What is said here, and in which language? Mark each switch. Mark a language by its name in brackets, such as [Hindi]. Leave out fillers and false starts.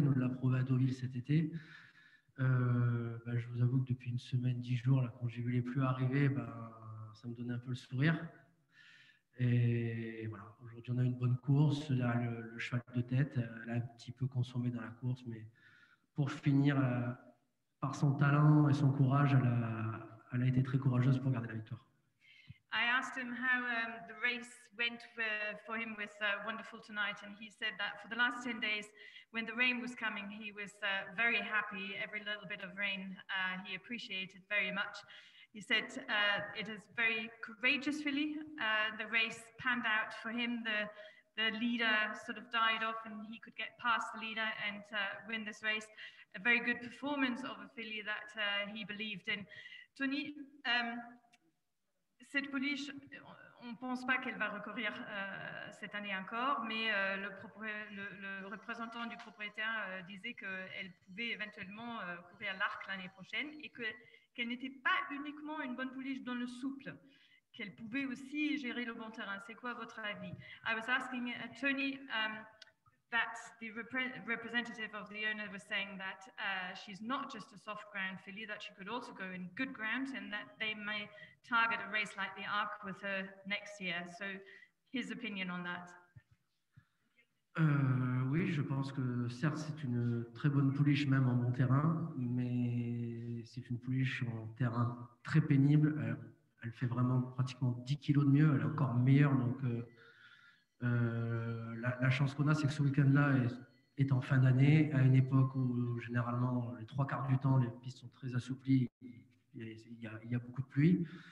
[French] On l'a prouvé à Deauville cet été. Bah, je vous avoue que depuis une semaine, 10 jours, là, quand j'ai vu les pluies arriver, bah, ça me donnait un peu le sourire. Et voilà, aujourd'hui, on a une bonne course. Là, le cheval de tête, elle a un petit peu consommé dans la course, mais pour finir, par son talent et son courage, elle a été très courageuse pour garder la victoire. [English] I asked him how the race went for him with Wonderful Tonight, and he said that for the last 10 days, when the rain was coming, he was very happy. Every little bit of rain he appreciated very much. He said it is very courageous filly. The race panned out for him. The leader sort of died off, and he could get past the leader and win this race. A very good performance of a filly that he believed in. [French] Tony, cette pouliche, on ne pense pas qu'elle va recourir cette année encore, mais le représentant du propriétaire disait qu'elle pouvait éventuellement courir l'arc l'année prochaine et qu'elle n'était pas uniquement une bonne pouliche dans le souple, qu'elle pouvait aussi gérer le bon terrain. C'est quoi votre avis? [English] I was asking Tony that the representative of the owner was saying that she's not just a soft ground filly, that she could also go in good ground and that they may target a race like the Arc with her next year. So his opinion on that. [French] Oui, je pense que certes, c'est une très bonne pouliche, même en bon terrain, mais c'est une pouliche en terrain très pénible. Elle fait vraiment pratiquement 10 kilos de mieux, elle est encore meilleure. Donc, la chance qu'on a, c'est que ce week-end-là est en fin d'année, à une époque où généralement, les trois quarts du temps, les pistes sont très assouplies, il y a beaucoup de pluie.